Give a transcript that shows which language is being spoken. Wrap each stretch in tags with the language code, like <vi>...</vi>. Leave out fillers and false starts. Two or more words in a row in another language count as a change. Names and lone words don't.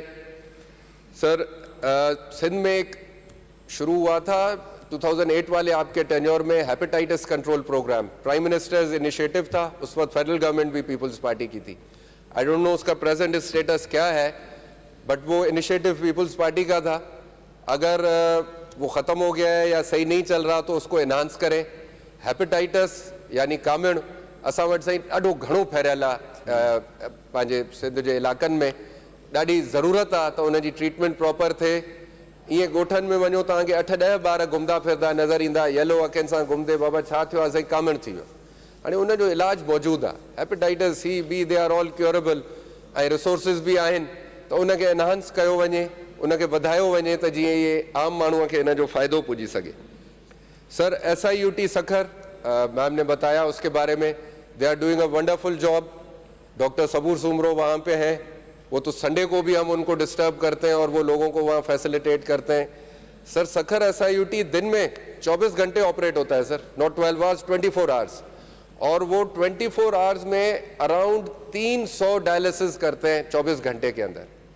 <ur>سر سندھ میں ایک شروع ہوا تھا 2008 والے آپ کے ٹینیور میں</ur> <en>hepatitis control program, Prime Minister's initiative</en> <ur>تھا، اس وقت</ur> <en>federal government</en> <ur>بھی پیپلز پارٹی کی تھی.</ur> <en>I don't know</en> <ur>اس کا</ur> <en>present status</en> <ur>کیا ہے، بٹ وہ انیشیٹیو پیپلز پارٹی کا تھا. اگر وہ ختم ہو گیا ہے یا صحیح نہیں چل رہا تو اس کو اینہانس کریں.</ur> <sd>हेपेटाइटिस यानी कामिण असां वटि साईं ॾाढो घणो फैलियल आहे पंहिंजे सिंध जे इलाइक़नि में, ॾाढी ज़रूरत आहे त उन जी ट्रीटमेंट प्रॉपर थिए। ईअं ॻोठनि में वञो तव्हांखे 8-10 ॿार घुमंदा फिरंदा नज़र ईंदा, येलो अखियुनि सां घुमंदे, बाबा छा थियो आहे, साईं कामिण थी वियो। हाणे उनजो इलाजु मौजूदु आहे,</sd> <en>hepatitis C B they are all curable,</en> <sd>ऐं रिसोर्सिस बि आहिनि, त उनखे एनहांस कयो वञे, उनखे वधायो वञे त जीअं इहे आम माण्हूअ खे इन जो फ़ाइदो पुॼी सघे।</sd> <ur>سر SIUT سکھر میم نے بتایا اس کے بارے میں,</ur> <en>they are doing a wonderful job.</en> <ur>ڈاکٹر صبور سومرو وہاں پہ ہیں، وہ تو سنڈے کو بھی ہم ان کو ڈسٹرب کرتے ہیں اور وہ لوگوں کو وہاں فیسیلیٹیٹ کرتے ہیں. سر سکھر SIUT دن میں 24 گھنٹے آپریٹ ہوتا ہے سر,</ur> <en>not 12 hours, 24 hours,</en> <ur>اور وہ 24 آورز میں اراؤنڈ 300 ڈائلیسس کرتے ہیں 24 گھنٹے کے اندر.</ur>